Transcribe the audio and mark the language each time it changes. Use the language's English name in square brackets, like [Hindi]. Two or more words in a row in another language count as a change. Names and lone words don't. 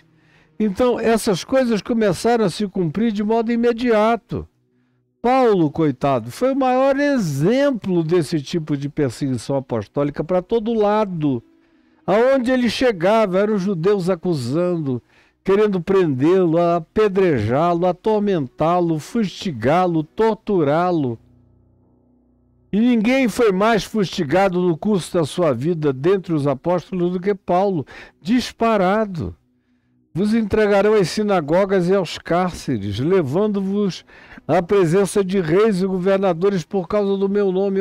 [Portuguese] Então, essas coisas começaram a se cumprir de modo imediato. Paulo, coitado, foi o maior exemplo desse tipo de perseguição apostólica para todo lado. Aonde ele chegava, eram os judeus acusando, querendo prendê-lo, apedrejá-lo, atormentá-lo, fustigá-lo, torturá-lo. E ninguém foi mais fustigado no curso da sua vida dentre os apóstolos do que Paulo, disparado. Vos entregarão às sinagogas e aos cárceres, levando-vos à presença de reis e governadores por causa do meu nome.